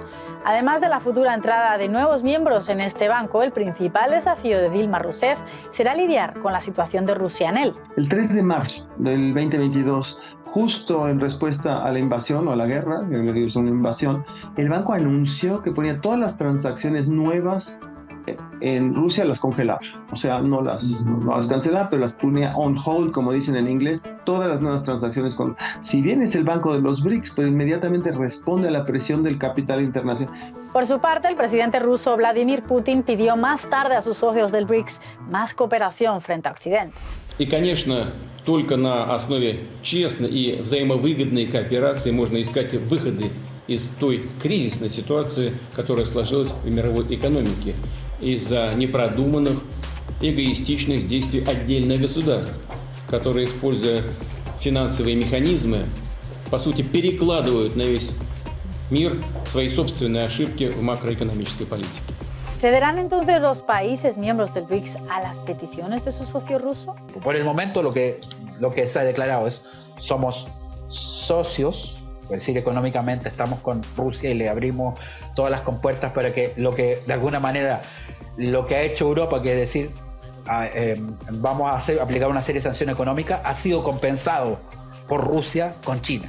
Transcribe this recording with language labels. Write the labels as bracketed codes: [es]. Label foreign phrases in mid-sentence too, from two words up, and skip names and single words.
[es] Además de la futura entrada de nuevos miembros en este banco, el principal desafío de Dilma Rousseff será lidiar con la situación de Rusia en él. El 3 de marzo del 2022, justo en respuesta a la invasión o a la guerra, que es una invasión, el banco anunció que ponía todas las transacciones nuevas en Rusia, las congelaba. O sea, no las cancelaba, pero las ponía [en] on hold, [es] como dicen en inglés, todas las nuevas transacciones. Si bien es el banco de los BRICS, pero inmediatamente responde a la presión del capital internacional. Por su parte, el presidente ruso Vladimir Putin pidió más tarde a sus socios del BRICS más cooperación frente a Occidente. [ru] И, конечно, только на основе честной и взаимовыгодной кооперации можно искать выходы из той кризисной ситуации, которая сложилась в мировой экономике из-за непродуманных, эгоистичных действий отдельных государств, которые, используя финансовые механизмы, по сути, перекладывают на весь мир свои собственные ошибки в макроэкономической политике. [es] ¿Cederán entonces los países miembros del BRICS a las peticiones de su socio ruso? Por el momento lo que se ha declarado es somos socios, es decir, económicamente estamos con Rusia y le abrimos todas las compuertas para que de alguna manera lo que ha hecho Europa, que es decir, vamos a aplicar una serie de sanciones económicas, ha sido compensado por Rusia con China.